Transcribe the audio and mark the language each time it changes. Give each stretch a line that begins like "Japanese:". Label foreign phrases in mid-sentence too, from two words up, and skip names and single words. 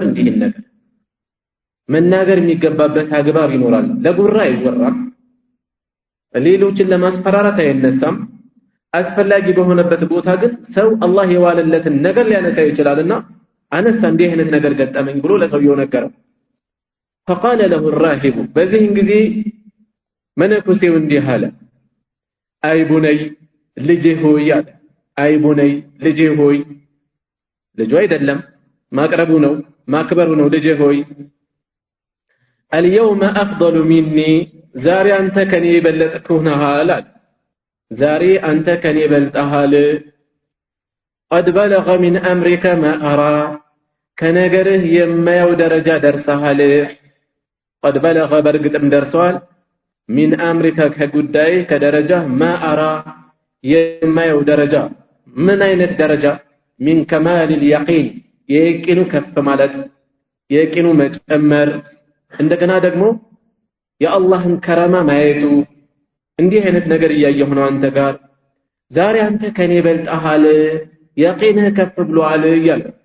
Amharic: እንዲህ ነገር መናገር የሚገባበት አግባብ ይኖራል ለጉራ አይወራም ሌሎችን ለማስፈራራት አይነሳም አስፈላጊ በሆነበት ቦታ ግን ሰው አላህ የዋለለትን ነገር ሊያነሳ ይችላልና አነሳ እንዲህ አይነት ነገር ገጠመኝ ብሎ ለሰውየው ነገረው
Arabic: فقال له الراهب
Amharic: በዚህን ጊዜ መነኩሴው እንዲህ አለ
Arabic: أي بني
Amharic: ልጄ ሆይ አለ
Arabic: أي بني
Amharic: ልጄ ሆይ ልጁ አይደለም ማቅረቡ ነው ማክበሩ ነው ልጄ ሆይ
Arabic: اليوم افضل مني
Amharic: ዛሬ አንተ ከኔ የበለጥከው ነህ አለ ዛሬ አንተ ከኔ በልጠሃል
Arabic: قد بلغ من امرك ما ارى
Amharic: ከነገርህ የማያው ደረጃ ደርሰሃል
Arabic: قد بلغ
Amharic: በርግጥም ደርሷል من امرك ከጉዳይ ከደረጃ
Arabic: ما ارى
Amharic: የማያው ደረጃ ምን አይነት ደረጃ
Arabic: من كمال اليقين
Amharic: የቂኑ ከፍ ማለት የቂኑ መጨመር እንደገና ደግሞ የአላህን ከራማ ማየቱ እንዲህ አይነት ነገር እያየሁ ነው አንተ ጋር ዛሬ አንተ ከኔ በልጠሃል የቂንህ ከፍ ብሏል ይላል